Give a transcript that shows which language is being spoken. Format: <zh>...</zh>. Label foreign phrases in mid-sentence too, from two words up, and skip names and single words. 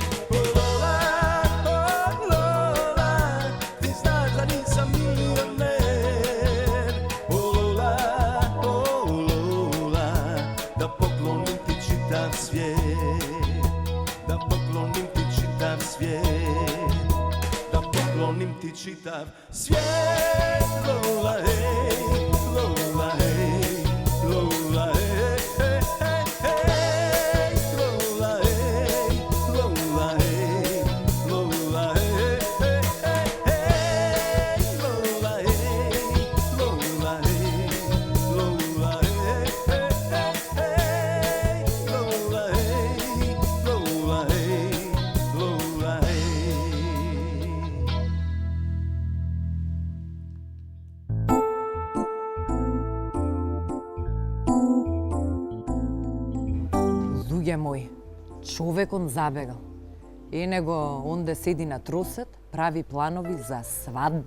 <hr>O Lola, ti znaš da nisam milioner. O Lola, da poklonim ti čitav svijet. Da poklonim ti čitav svijet. Da poklonim ti čitav svijet. Lola, hej, Lola, hej, Lola, hej, hej, hej, Lola, hej, Lola, hej, Lola, hej, hej, hej, Lola, hej, Lola, hej, Lola, hej, hej, hej, Lola, hej, Lola, hej, Lola, hej.</hr> <mk>Луѓе мои, човекон забегал. Него онде седи на тросет, прави планови за свадба.</mk>